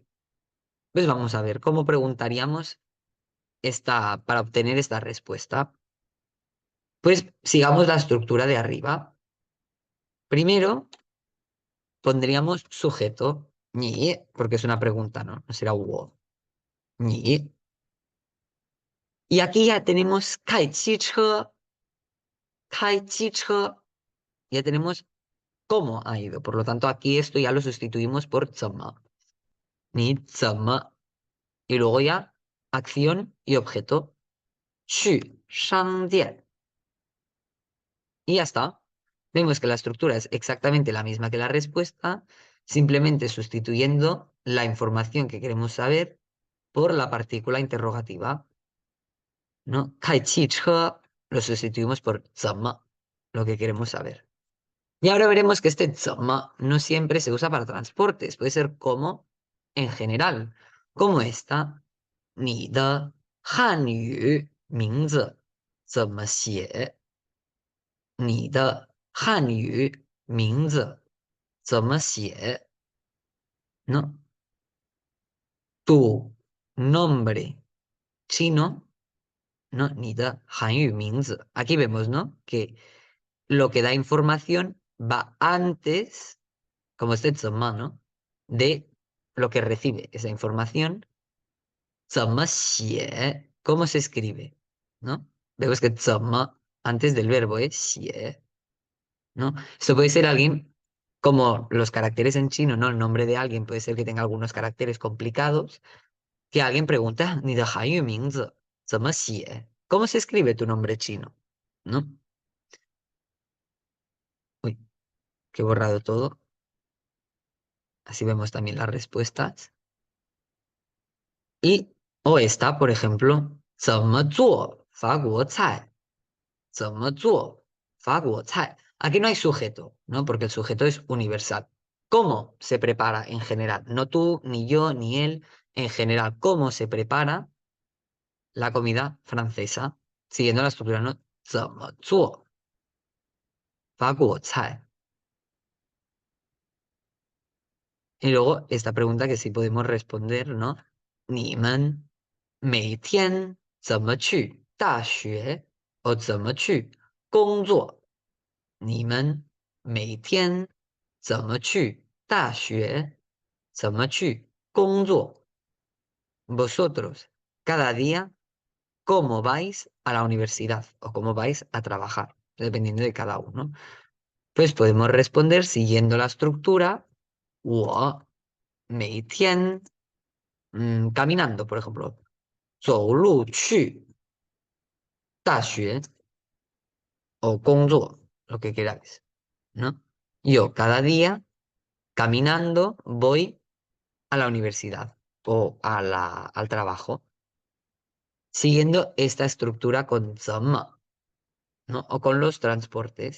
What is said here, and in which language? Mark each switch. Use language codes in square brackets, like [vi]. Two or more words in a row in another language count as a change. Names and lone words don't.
[es] Pues vamos a ver cómo preguntaríamos para obtener esta respuesta. Pues sigamos la estructura de arriba. Primero pondríamos sujeto, ni, porque es una pregunta, ¿no? No será wo. Ni. Y aquí ya tenemos [zh] 开汽车, 开汽车. [es] Ya tenemos cómo ha ido. Por lo tanto, aquí esto ya lo sustituimos por 怎么. [zh] Ni 怎么. [es] Y luego ya acción y objeto. [zh] 去商店. [es] Y ya está. Vemos que la estructura es exactamente la misma que la respuesta, simplemente sustituyendo la información que queremos saber por la partícula interrogativa, ¿no? [zh] 开汽车 [es] lo sustituimos por 怎么, lo que queremos saber. Y ahora veremos que este 怎么 no siempre se usa para transportes, puede ser como en general, como esta, [zh] 你的汉语名字怎么写？你的汉语名字怎么写？ [es] ¿No? Tu nombre chino, ¿no? [zh] 你的汉语名字. [es] Aquí vemos, ¿no? Que lo que da información va antes, como este 怎么, ¿no? De lo que recibe esa información. [zh] 怎么写? [es] ¿Cómo se escribe? ¿No? Vemos que 怎么 antes del verbo es 写, ¿no? Esto puede ser alguien, como los caracteres en chino, ¿no? El nombre de alguien puede ser que tenga algunos caracteres complicados, que alguien pregunta, [zh] 你的韩语名字怎么写? [es] ¿Cómo se escribe tu nombre chino? ¿No? Uy, que he borrado todo. Así vemos también las respuestas. Y, o esta, por ejemplo, [zh] 怎么做法国菜? 怎么做法国菜? [es] Aquí no hay sujeto, ¿no? Porque el sujeto es universal. ¿Cómo se prepara en general? No tú, ni yo, ni él. En general, ¿cómo se prepara la comida francesa? Siguiendo la estructura, ¿no? [zh] 怎么做法国菜? [es] Y luego esta pregunta que sí podemos responder, ¿no? [zh] 你们每天怎么去大学？o 怎么去工作？你们每天怎么去大学？怎么去工作 [es] ？Vosotros, cada día, ¿cómo vais a la universidad o cómo vais a trabajar? Dependiendo de cada uno. Pues podemos responder siguiendo la estructura. [zh] 我每天 [es] caminando, por ejemplo. [zh] 走路去大学 o 工作, [es] lo que queráis, ¿no? Yo cada día caminando voy a la universidad o al trabajo, siguiendo esta estructura con 怎么, ¿no? O con los transportes.